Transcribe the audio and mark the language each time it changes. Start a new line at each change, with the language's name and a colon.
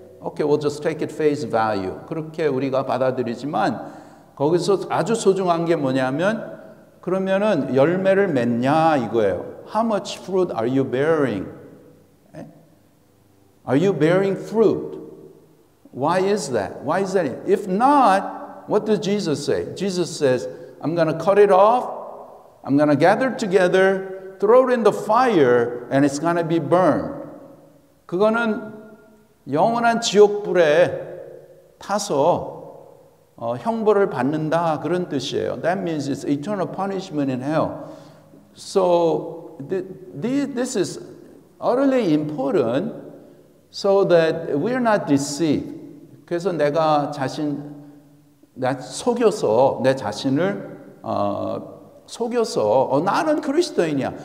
English: Okay, we'll just take it face value.
Korean: 그렇게 우리가 받아들이지만 거기서 아주 소중한 게 뭐냐면 그러면은 열매를 맺냐 이거예요.
English: How much fruit are you bearing? Are you bearing fruit? Why is that? Why is that? If not, what does Jesus say? Jesus says, I'm going to cut it off. I'm going to gather together, throw it in the fire, and it's going to be burned.
Korean: 그거는 영원한 지옥불에 타서 형벌을 받는다 그런 뜻이에요.
English: That means it's eternal punishment in hell. So this is utterly important so that we're not deceived.
Korean: 그래서 내가 속여서 내 자신을 속여서 나는 그리스도인이야.